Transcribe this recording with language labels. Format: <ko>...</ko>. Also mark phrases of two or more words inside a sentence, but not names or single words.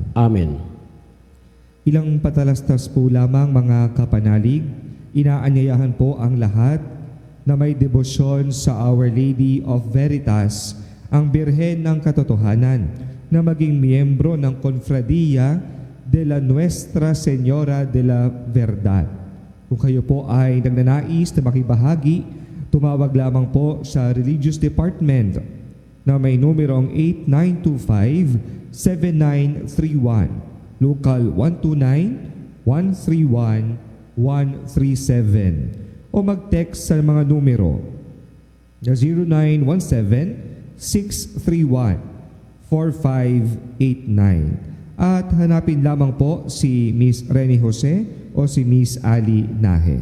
<tl>Amen. Ilang patalastas po lamang mga kapanalig, inaanyayahan po ang lahat na may debosyon sa Our Lady of Veritas, ang Birhen ng Katotohanan, na maging miyembro ng Confradia de la Nuestra Señora de la Verdad. Kung kayo po ay nagnanais na makibahagi, tumawag lamang po sa Religious Department na may numerong 8925-7931. Local 129-131-137 o mag-text sa mga numero na 0917-631-4589 at hanapin lamang po si Miss Rene Jose o si Miss Ali Nahe.</tl>